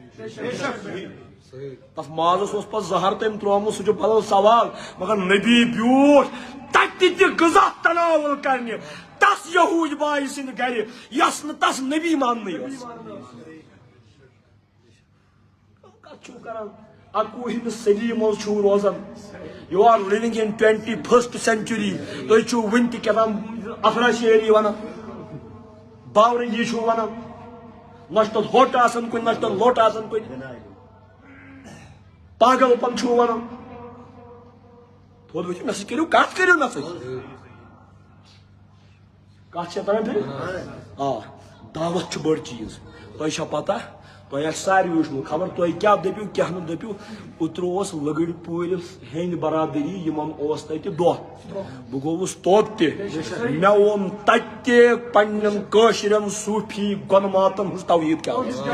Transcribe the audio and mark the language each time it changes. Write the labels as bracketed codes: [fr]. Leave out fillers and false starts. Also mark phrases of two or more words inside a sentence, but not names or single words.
[ks] تس مازس اوس پتہٕ زہر تٔمۍ تروومُت سُہ چھُ بدل سوال مگر نبی بیوٗٹھ تتہِ تہِ غذا تناول کرنہِ تس یہوٗدۍ باے سٕنٛدِ گرِ یۄس نہٕ تس نبی ماننٕے ٲس کتھ چھُو کران 21ہمہِ صدی منٛز چھُو روزان [en] you are living in 21st century [ks] تُہۍ چھُو وُنہِ تہِ کیٛاہ افرا شعری ونان باورنگی چھُو ونان نہ چھُ تتھ ہوٚٹ آسان کُنہِ نہ چھُ تتھ لوٚٹ آسان کُنہِ پاگل پن چھُو ونان تھوٚد ؤتھِو مےٚ سۭتۍ کٔرِو مےٚ سۭتۍ کتھ چھےٚ تران فِکرِ آ دعوت چھُ بٔڑ چیٖز تۄہہِ چھا پتہ تۄہہِ آسہِ ساروٕے وٕچھمُت خبر تُہۍ کیٛاہ دٔپِو کیٛاہ نہٕ دٔپِو اوترٕ اوس لٔگٕرۍ پوٗرِ ہیٚنٛدۍ برادٔری یِمن اوس تتہِ دۄہ بہٕ گوٚوُس توٚت تہِ مےٚ ووٚن تتہِ تہِ پننٮ۪ن کٲشرٮ۪ن صوٗفی گۄنماتن ہٕنٛز توحیٖد کیٛاہ